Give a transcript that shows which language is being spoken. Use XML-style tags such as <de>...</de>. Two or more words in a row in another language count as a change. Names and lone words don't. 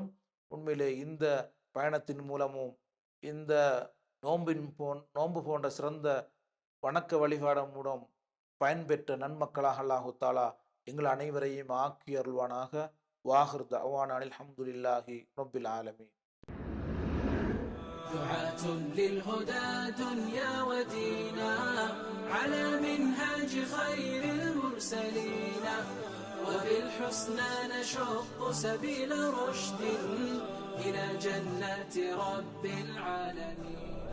<ta>உண்மையிலே இந்த பயணத்தின் மூலமும் இந்த நோன்பு போன்ற சிறந்த வணக்க வழிபாடு மூலம் பயன்பெற்ற நன்மக்களாக</ta> <ar>الله تعالى</ar> <ta>எங்கள் அனைவரையும் ஆக்கி அருள்வானாக.</ta> <ar>وآخر دعوانا الحمد لله رب العالمين. دعاة للهدى دنيا ودينا على منهاج خير المرسلين وبالحسنى نشق سبيل رشد إلى جنات رب العالمين.</ar>